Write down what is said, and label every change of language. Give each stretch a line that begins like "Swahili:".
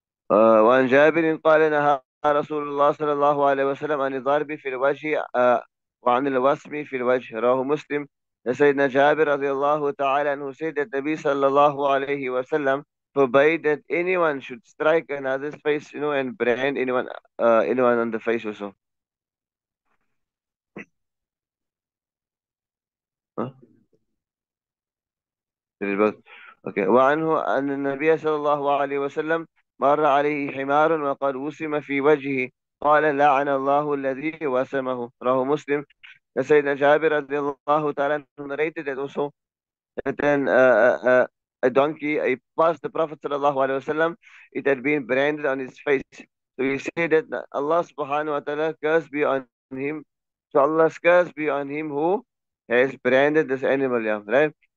Arabic: وعن جابر قال نهى رسول الله صلى الله عليه وسلم عن الضرب في الوجه وعن الوسم في الوجه رواه مسلم.
English: سيدنا Jabir radiallahu ta'ala who said that Nabi sallallahu alayhi wasallam forbade that anyone should strike another's face, and brand anyone on the face also. Huh? للبث. Okay.
Arabic: وعنه أن النبي صلى الله عليه وسلم مر عليه حمار وقد وسم في وجهه قال لعن الله الذي وسمه رواه مسلم.
English: سيدنا Jabir radiallahu ta'ala narrated that also that then a donkey, passed the Prophet sallallahu alaihi wasallam, it had been branded on his face. So he said that Allah subhanahu wa ta'ala curse be on him. So Allah's curse be on him who has branded this animal, yeah, right?